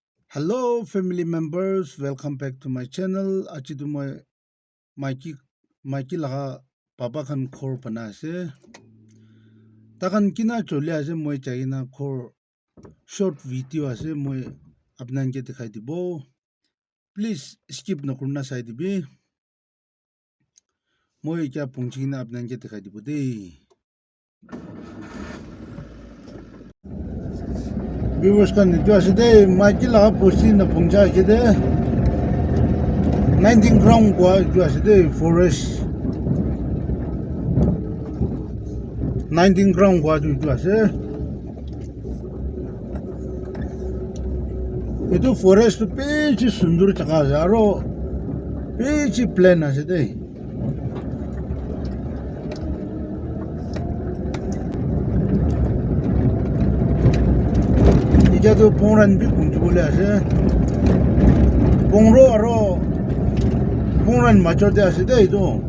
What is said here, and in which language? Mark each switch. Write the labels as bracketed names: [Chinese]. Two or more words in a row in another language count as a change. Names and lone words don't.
[English] Hello, family members. Welcome back to my channel. [Naga Pidgin] Achi tu moi Mikey laga papa kan khor pana ase. Takan kina chole ase moi chai na khor short video ase moi apnan ke dikhai dibo. [English] Please skip [Naga Pidgin] na kurna sai dibi. Moi kya pungchi na apnan ke dikhai dibo de. Viewers kan itu ase de Mikey laga posti na pungcha ke de. 19 ground kwa itu ase de forest 19 ground kwa itu ase itu forest pechi sundur chaka ase aro pechi plain ase de ija tu pongren bi pungchi bole ase pongro aro pongren machor de ase de itu